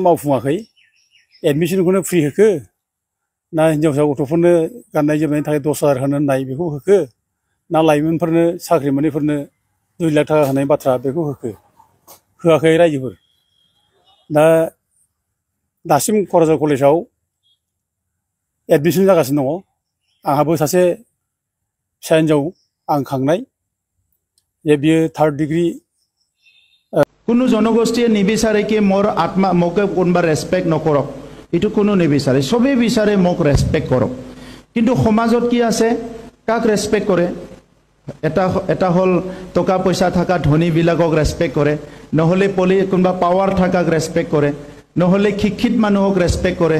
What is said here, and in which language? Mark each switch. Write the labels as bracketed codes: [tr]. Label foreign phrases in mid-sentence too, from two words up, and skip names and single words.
[brx] मावफुङाखै एडमिसनखौनो फ्रि होखो ना हिन्जावसा गथ'फोरनो गाननाय जोमनायनि थाखाय 10,000 होनो होननाय बेखौ होखो ना लाइमोनफोरनो साख्रि मोनैफोरनो 2 लाख थाखा होनाय बाथ्रा बेखौ होखो होआखै रायजोफोर दा दासिम क'क्राझार कलेजाव एडमिसन जागासिनो दङ आंहाबो सासे फिसा हिन्जाव आं खांनाय जे बियो 3rd डिग्री [as] কোনো জনগোষ্ঠীয়ে নিবিচাৰে কি মোৰ আত্মা মোকে কোনোবা ৰেছপেক্ট নকৰক এইটো কোনো নিবিচাৰে সবেই বিচাৰে মোক ৰেছপেক্ট কৰক কিন্তু সমাজত কি আছে কাক ৰেছপেক্ট কৰে এটা হ'ল টকা পইচা থকা ধনীবিলাকক ৰেছপেক্ট কৰে, নহ'লে কোনোবা পাৱাৰ থাকাক ৰেছপেক্ট কৰে, নহ'লে শিক্ষিত মানুহক ৰেছপেক্ট কৰে।